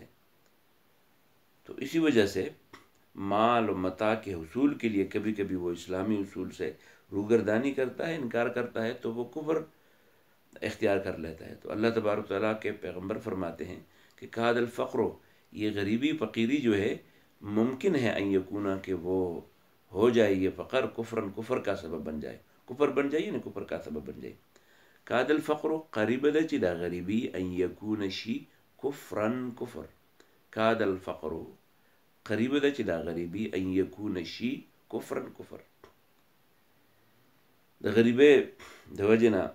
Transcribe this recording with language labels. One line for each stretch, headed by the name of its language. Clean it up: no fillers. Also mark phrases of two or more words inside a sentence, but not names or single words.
Urdu: تو اسی وجہ سے مال و متاع کے حصول کے لیے کبھی کبھی وہ اسلامی اصول سے روگردانی کرتا ہے، انکار کرتا ہے، تو وہ کفر اختیار کر لیتا ہے۔ تو اللہ تبارک و تعالیٰ کے پیغمبر فرماتے ہیں کہ
Arabic: کاد الفقر،
Urdu: یہ غریبی فقیری جو ہے ممکن ہے
Arabic: ان یکونا
Urdu: کہ وہ ہو جائے یہ فقر کفرن کفر کا سبب بن جائے، کفر بن جائے یعنی کفر کا سبب بن جائے۔
Arabic: کاد الفقر
Pashto: قریب ده چې دا غریبی
Arabic: ان یکون
Pashto: شی کفرن کفر،
Arabic: کاد الفقر
Pashto: قریب ده چې دا غریبی
Arabic: ان یکون
Pashto: شی کفرن کفر، د غریبې د وجې نه